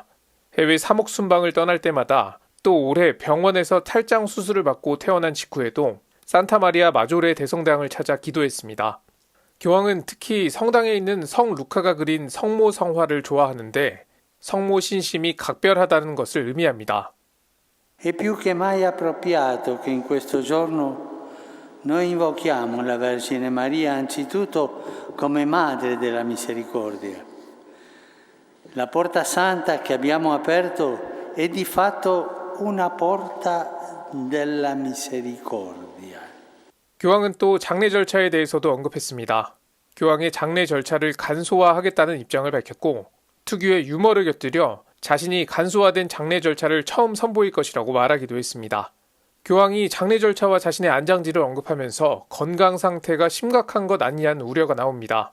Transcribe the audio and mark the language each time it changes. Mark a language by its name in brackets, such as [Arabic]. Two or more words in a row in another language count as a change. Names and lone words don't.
[Korean] 해외 사목 순방을 떠날 때마다 또 올해 병원에서 탈장 수술을 받고 퇴원한 직후에도 산타마리아 마조레 대성당을 찾아 기도했습니다. 교황은 특히 성당에 있는 성 루카가 그린 성모 성화를 좋아하는데 성모 신심이 각별하다는 것을 의미합니다. [Italian] È più che mai appropriato che in questo giorno noi invochiamo la Vergine Maria anzitutto come Madre della Misericordia. La porta santa che abbiamo aperto è di fatto una porta della misericordia. [Korean] 교황은 또 장례 절차에 대해서도 언급했습니다. 교황의 장례 절차를 간소화하겠다는 입장을 밝혔고 특유의 유머를 곁들여 자신이 간소화된 장례 절차를 처음 선보일 것이라고 말하기도 했습니다. 교황이 장례 절차와 자신의 안장지를 언급하면서 건강 상태가 심각한 것 아니냐는 우려가 나옵니다.